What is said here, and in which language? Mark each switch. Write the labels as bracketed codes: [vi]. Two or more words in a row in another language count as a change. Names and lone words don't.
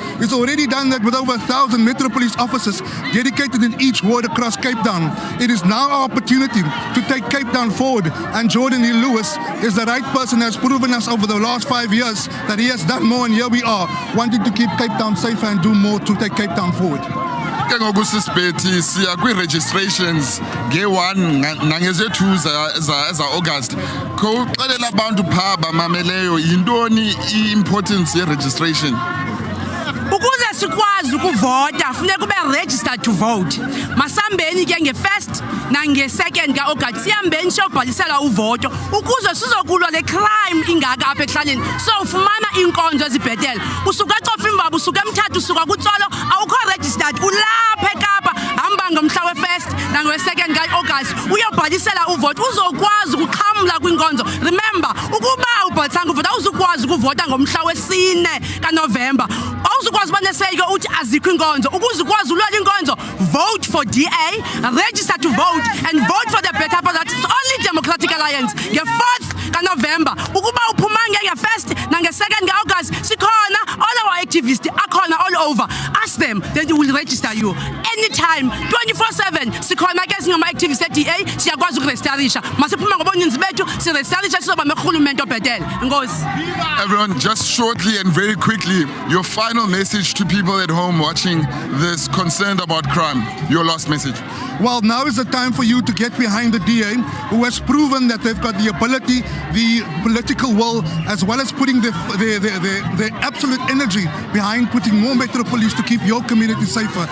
[en] He's already done that with over 1,000 Metro Police officers dedicated in each ward across Cape Town. It is now our opportunity to take Cape Town forward. And Geordin Hill-Lewis is the right person, has proven us over the last 5 years that he has done more, and here we are, wanting to keep Cape Town safer and do more to take Cape Town forward. [xh] Ke ngoku sisibethi siya kwi-registrations nge-1 nangezethu za-August. Khawuxelela abantu phaa bamameleyo yintoni i-importance ye-registration? Ukuze sikwazi ukuvota funeka ube [en] registered to vote. [xh] Masambeni ke nge-1st nange-2nd ka-August siyambeni siyobhalisela uvoto ukuze sizokulwa le crime ingaka apha ekuhlaleni. So ufumana iinkonzo ezibhetele. Usuka eCofa Imbaba, usuka eMthatha, usuka kuTsolo, awukho registered ulapha eKapa. Hamba ngomhla we-1st nange-2nd ka-August uyobhalisela uvoto uzokwazi ukuxhamla kwinkonzo. Remember, ukuba awubhalisanga uvoto awuzukwazi ukuvota ngomhla we-4 kaNovemba. Awuzukwazi uba neseyike uthi azikho inkonzo. Ukuze ukwazi ulwela inkonzo, [en] vote for DA, register to vote and vote for the better part. It's only Democratic Alliance. [xh] Nge-4th kaNovember, ukuba uphumange nge-1st nange-2nd ka-August, sikhona [en] all our activists [xh] akhona [en] all over. Ask them, then they will register you anytime 24/7. [xh] Sikhona ke singama-activists e-DA siyakwazi ukurejistarisha. Masiphume ngobuninzi bethu sirejistarisha sizoba norhulumente obhetele. Enkosi. [en] Everyone, just shortly and very quickly, your final message to people at home watching this concerned about crime. Your last message. Well, now is the time for you to get behind the DA, who has proven that they've got the ability, the political will, as well as putting the absolute energy behind putting more Metro Police to keep your community safer.